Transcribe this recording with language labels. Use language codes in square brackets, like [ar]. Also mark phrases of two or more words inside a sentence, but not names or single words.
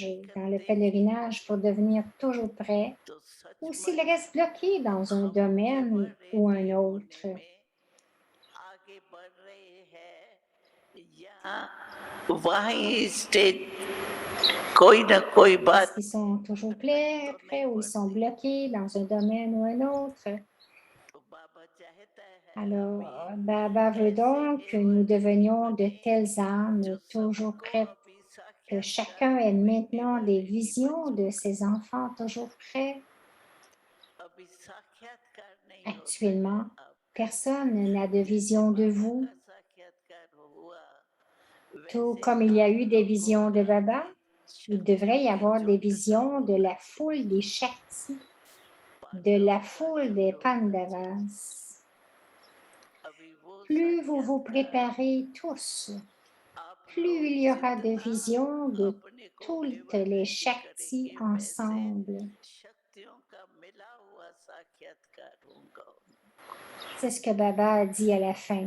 [hi] practical [fr] dans le [hi] देंगे [fr] pèlerinage pour devenir toujours prêt, [hi] तो [fr] ou s'ils [hi] सचमुच [fr] restent bloqués dans un [hi] हम [fr] domaine [hi] केवल [fr] ou un [hi] रेडी [fr] autre. [hi] होने में आगे बढ़ रहे हैं या वहीं स्टेज कोई ना कोई [fr] Est-ce [hi] बात [fr] qu'ils sont toujours prêts [hi] तो नहीं [fr] ou ils sont [hi] बढ़ती, [fr] bloqués dans un domaine ou un autre? [hi] तो बाबा चाहता है [fr] Alors, [hi] अभी [fr] Baba veut [hi] ऐसे [fr] donc que nous [hi] एवरग्रीन [fr] devenions de [hi] बने [fr] telles âmes [hi] जो [fr] toujours [hi] सबको [fr] prêtes, [hi] अभी [fr] que [hi] साक्षात्कार [fr] chacun ait [hi] मिलने [fr] maintenant des [hi] वाले ही [fr] visions [hi] बच्चों [fr] de [hi] का, [fr] ses enfants toujours prêts. [hi] अभी साक्षात्कार नहीं होता है [fr] Actuellement, [hi] आपका, [fr] personne n'a de [hi] जैसे [fr] vision de [hi] बाबा [fr] vous, [hi] का साक्षात्कार हुआ [fr] tout [hi] वैसे [fr] comme il y a eu [hi] आप [fr] des [hi] लोगों [fr] visions de [hi] का [fr] Baba. [hi] भी [fr] Il devrait y [hi] शक्ति [fr] avoir des [hi] जुट का [fr] visions de la foule des Shaktis, de [hi] पांडवों [fr] la [hi] का [fr] foule [hi] जो [fr] des [hi] जो बच्चे [fr] Pandavas. [hi] अभी वो [fr] Plus vous vous [hi] साक्षात्कार [fr] préparez tous, [hi] आप [fr] plus il y aura de visions de toutes les Shaktis ensemble. C'est ce que Baba a dit à la fin.